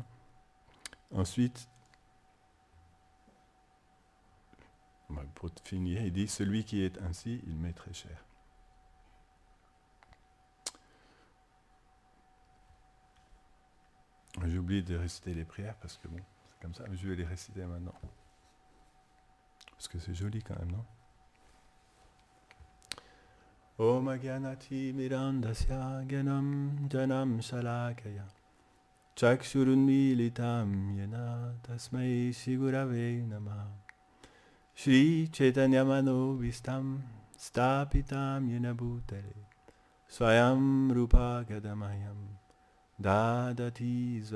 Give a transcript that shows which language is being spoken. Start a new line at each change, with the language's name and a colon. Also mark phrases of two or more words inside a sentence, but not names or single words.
French: Ensuite, pour finir, il dit, celui qui est ainsi, il m'est très cher. J'ai oublié de réciter les prières parce que bon, c'est comme ça, mais je vais les réciter maintenant. Parce que c'est joli quand même, non?
Sanskrit: ॐ अज्ञानति मिरान्धस्य ज्ञानाञ् जन शलाकया चक्षुरुन्मीलितं येन तस्मै श्रीगुरवे नमः श्री चैतन्य मनोऽभीष्टं स्थापितं येन भूतले स्वयं रूपः कदा मह्यं ददाति